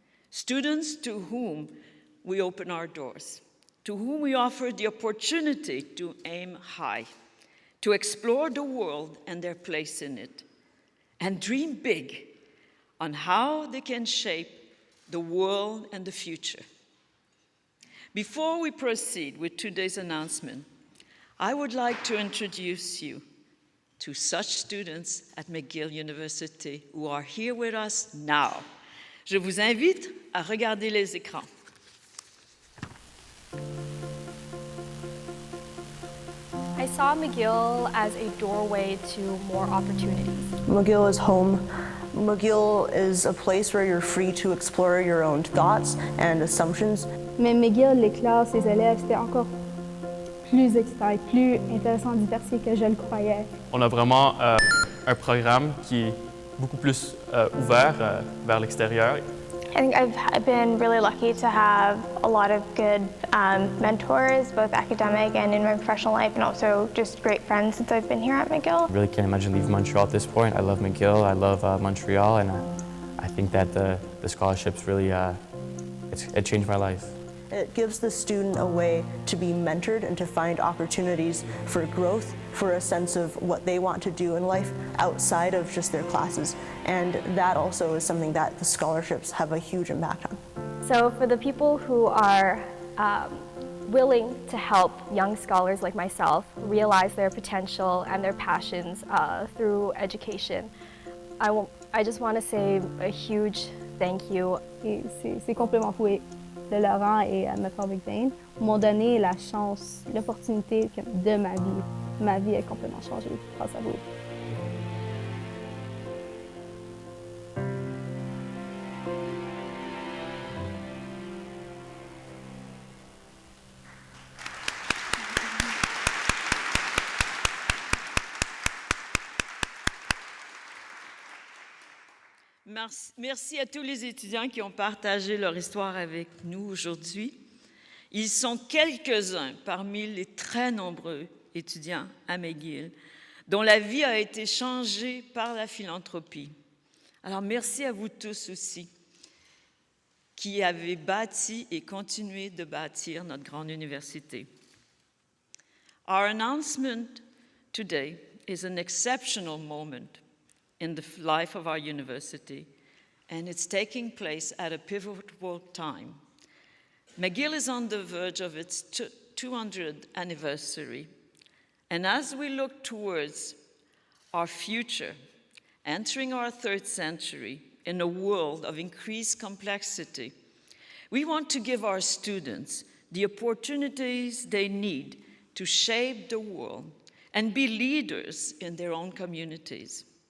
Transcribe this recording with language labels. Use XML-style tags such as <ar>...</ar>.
<en>Students to whom we open our doors, to whom we offer the opportunity to aim high, to explore the world and their place in it, and dream big on how they can shape the world and the future. Before we proceed with today's announcement, I would like to introduce you to such students at McGill University who are here with us now.</en> <fr>Je vous invite à regarder les écrans.</fr> <en>I saw McGill as a doorway to more opportunities. McGill is home. McGill is a place where you're free to explore your own thoughts and assumptions.</en> <fr>Mais McGill, les classes, les élèves, c'était encore plus excitant et plus intéressant, diversifié que je le croyais. On a vraiment un programme qui est beaucoup plus ouvert vers l'extérieur.</fr> <en>I think I've been really lucky to have a lot of good mentors, both academic and in my professional life, and also just great friends since I've been here at McGill. I really can't imagine leaving Montreal at this point. I love McGill, I love Montreal, and I think that the scholarships really, it changed my life. It gives the student a way to be mentored and to find opportunities for growth, for a sense of what they want to do in life outside of just their classes. And that also is something that the scholarships have a huge impact on. So for the people who are willing to help young scholars like myself realize their potential and their passions through education, I just want to say a huge thank you.</en> <fr>Ces compléments de Laurent et McCall McBain m'ont donné la chance, l'opportunité de ma vie. Ma vie a complètement changé grâce à vous. Merci à tous les étudiants qui ont partagé leur histoire avec nous aujourd'hui. Ils sont quelques-uns parmi les très nombreux étudiants à McGill dont la vie a été changée par la philanthropie. Alors merci à vous tous aussi qui avez bâti et continué de bâtir notre grande université.</fr> <en>Our announcement today is an exceptional moment in the life of our university, and it's taking place at a pivotal time. McGill is on the verge of its 200th anniversary, and as we look towards our future, entering our third century in a world of increased complexity, we want to give our students the opportunities they need to shape the world and be leaders in their own communities.</en>